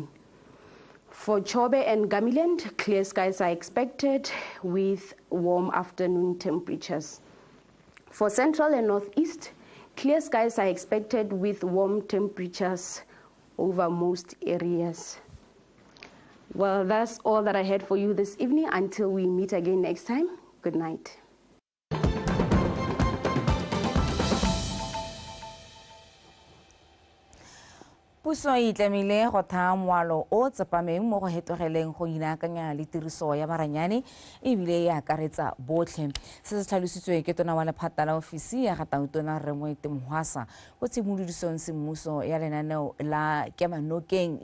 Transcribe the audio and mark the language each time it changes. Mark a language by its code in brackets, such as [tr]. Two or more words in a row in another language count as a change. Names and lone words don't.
[en] For Chobe and Gamiland, clear skies are expected with warm afternoon temperatures. For Central and Northeast, clear skies are expected with warm temperatures over most areas. Well, that's all that I had for you this evening. Until we meet again next time, good night. [tn] Puso e tlamile go tha moalo o tsepameng mo go hetogeleng go inaakanya le tiriso ya maranyane e bile e akaretsa botlhe. Se se tlhalositswe ke tona wa lephata la ofisi ya Gatautona Rre Moetemohasa go tshimolodisong semmuso ya lenaneo la kemanokeng